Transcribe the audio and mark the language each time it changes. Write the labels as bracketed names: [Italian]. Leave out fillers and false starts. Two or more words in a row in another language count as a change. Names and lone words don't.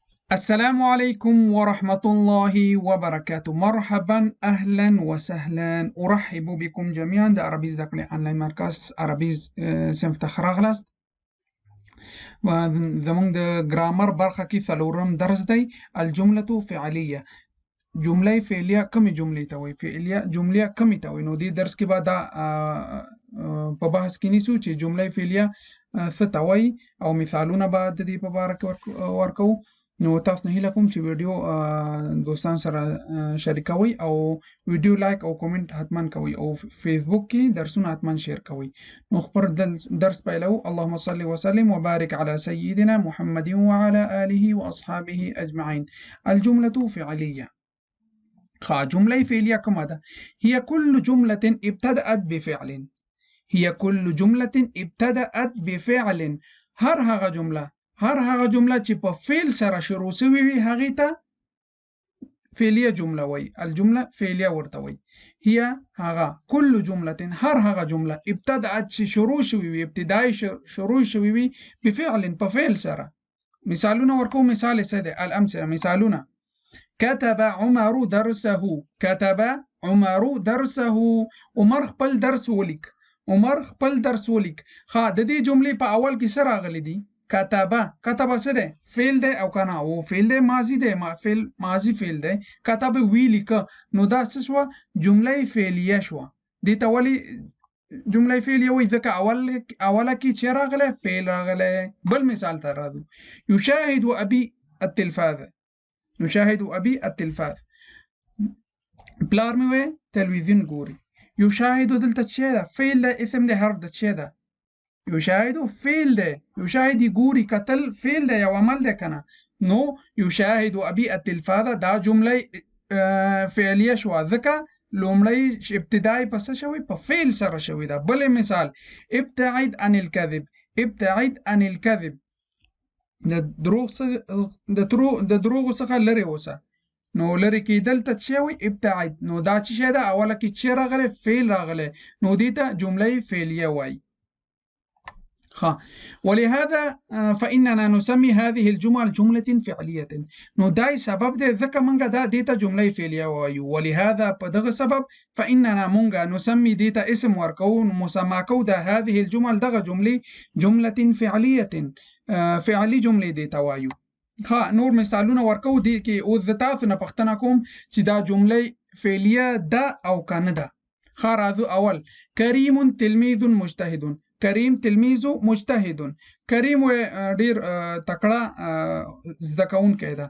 [Arabic] السلام عليكم ورحمة الله وبركاته. مرحبا أهلا وسهلا، أرحب بكم جميعا [Pashto] د عربي زده کړې آنلاین مرکز عربي صنف ته ښه راغلاست. زموږ د ګرامر برخه کې څلورم درس دی، [Arabic] الجملة فعلیه. [Pashto] جمله فعلیه کومې جملې ته وایي؟ فعلیه جمله کومې ته وایي؟ نو دې درس کې به دا په بحث کې نیسو چې جمله فعلیه څه ته وایي او مثالونه به د دې په باره کې ورکوو. نو تاسو نه هیله کوم چې ویډیو دوستان سره شریکوئ او ویډیو لایک او کومنټ حتما کوئ او فیسبوک کې درسونه حتما شیر کوئ. نو خپل درس پیلو. [Arabic] اللهم صل وسلم وبارك على سيدنا محمد وعلى آله وأصحابه أجمعين. الجملة فعلية. جملة فعلية [Pashto] کومه ده؟ [Arabic] هي كل جملة ابتدأت بفعل. هي كل جملة ابتدأت بفعل. [Pashto] هر هغه جمله چې په فعل سره شروع شوی وي هغې ته فعلیه جمله وایي. [Arabic] الجمله فعلیه [Pashto] ورته وایي. هي هغه كل جمله، هر هغه جمله ابتدأت چې شروع شوی وي، ابتدایي شروع شوی وي بفعل، په فعل سره. مثالونه ورکو. مثال څه دی؟ الامثله، مثالونه: [Arabic] كتب عمر درسه. كتب عمر درسه. [Pashto] عمر خپل درس ولیک. عمر خپل درس ولیک. د دې جملې په اول کې څه راغلی دي؟ كتبه. كتبه څه دی؟ فعل دی او کنه او فعل دی، ماضی دی، ماضی فعل دی. كتبه ویلیکه. نو دا څه شوه؟ جمله فعلیه شوه. دې ته ولې جمله فعلیه وایي؟ ځکه اوله کې چې راغلی؟ فعل راغلی. بل مثال ته راځو. [Arabic] يشاهد ابي التلفاز. يشاهد ابي التلفاز. [Pashto] پلار مې وایي تلویزیون ګوري. يشاهد دلته څه ده؟ فعل دی، اسم دی، حرف د څه ده؟ يشاهد فعل دی. يشاهد ګوري، کتل فعل دی، یو عمل دی کنه. نو [Arabic] يشاهد ابي التلفاز [Pashto] دا جمله فعلیه شوه ځکه لومړی ابتدای په څه شوی؟ په فعل سره شوی ده. بل مثال: [Arabic] ابتعد عن الكذب. ابتعد عن الكذب. [Pashto] د دروغ څخه لرې اوسه. نو لرې کېدل ته څه وایي؟ ابتعد. نو دا څه شی ده؟ اوله کې څه راغلی؟ فعل راغلی. نو دې ته جمله فعلیه وایي. [Arabic] ولهذا فإننا نسمي هذه الجمل جملة فعلية. [Pashto] نو دای سبب دی ځکه مونږه دا دې ته جمله فعلیه وایو. ولهذا په دغه سبب فإننا مونږه نسمي دې ته اسم ورکو، مسما کو د [Arabic] هذه الجمل [Pashto] دغه جملې [Arabic] جملة فعلية، [Pashto] فعلي جملې دې ته وایو. نور مثالونه ورکو. دې کې اوس د تاسو نه پوښتنه کوم چې دا جمله فعلیه ده او که نه ده. راځو. اول: [Arabic] کریم تلمیذ مجتهد. کریم تلمیذ مجتهد. [Pashto] کریم ډیر تکړه زده کوونکی ده.